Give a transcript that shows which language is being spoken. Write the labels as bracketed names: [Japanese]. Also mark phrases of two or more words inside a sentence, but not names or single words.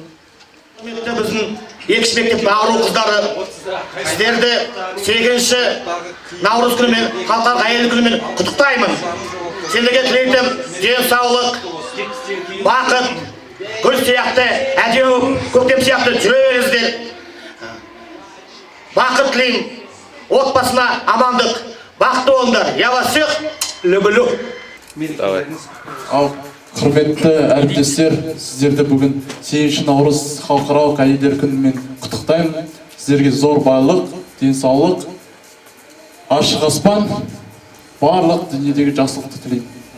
[Kazakh] Біздің екінші мектеп бағыру қыздары сіздерді 8 наурыз күнімен, халықаралық әйелдер күнімен құттықтаймын. Сендерге тілейтінім денсаулық, бақыт, гүл сияқты, әдемі көктем сияқты жүре беріңіздер. бақыт тілеймін. Отбасына амандық, бақытты болыңдар. [Russian] Я вас всех люблю. [Kazakh] Ал құрметті әріптестер, сіздерді бүгін 8 наурыз халықаралық әйелдер күнімен құттықтаймын. Сіздерге зор байлық, денсаулық, ашық аспан, барлық дүниедегі жақсылықты тілеймін.